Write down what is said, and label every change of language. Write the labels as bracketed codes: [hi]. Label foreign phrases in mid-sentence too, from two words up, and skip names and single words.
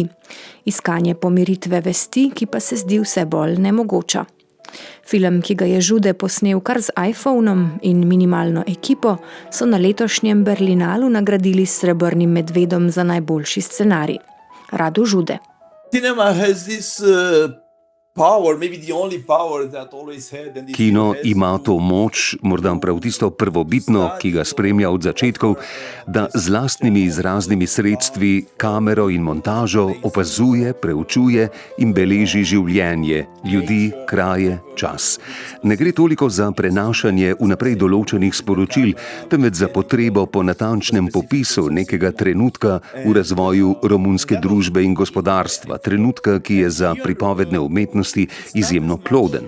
[sl] Iskanje pomiritve vesti, ki pa se zdi vse bolj nemogoča. Film, ki ga je Žude posnel kar z iPhonom in minimalno ekipo, so na letošnjem Berlinalu nagradili s srebrnim medvedom za najboljši scenarij. Rado Žude. [en] Cinema has this power, maybe the only power that always had. And [sl] Kino ima to moč, morda prav tisto prvobitno, ki ga spremlja od začetkov, da z lastnimi izraznimi sredstvi, kamero in montažo opazuje, preučuje in beleži življenje, ljudi, kraje, čas. Ne gre toliko za prenašanje vnaprej določenih sporočil, temveč za potrebo po natančnem popisu nekega trenutka v razvoju romunske družbe in gospodarstva, trenutka, ki je za pripovedne umetnosti izjemno ploden.